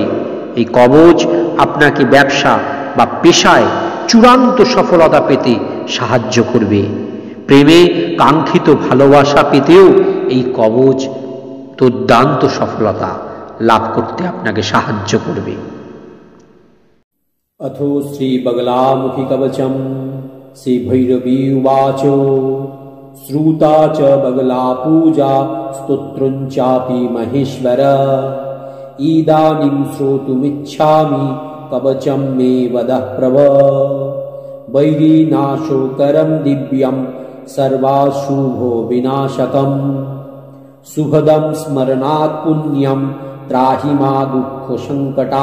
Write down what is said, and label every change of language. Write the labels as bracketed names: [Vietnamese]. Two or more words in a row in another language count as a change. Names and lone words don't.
[Bangla] এই কবচ আপনাকে ব্যবসা বা পেশায় চূড়ান্ত সফলতা পেতে সাহায্য করবে। প্রেমে কাঙ্ক্ষিত ভালোবাসা পেতেও এই কবচ দুর্দান্ত সফলতা লাভ করতে আপনাকে সাহায্য করবে। [Sanskrit] अथो श्रीबगलामुखी कवचम श्रीभैरवी उवाच श्रुता च बगला पूजा स्तोत्रञ्चापि महेश्वर इदानीं श्रोतुमिच्छामि कवचं मे वदः प्रभ वैरीनाशोकरं दिव्यं सर्वाशुभो विनाशकं सुभदं स्मरणात् पुण्यं त्राहि मा दुःखसङ्कटा।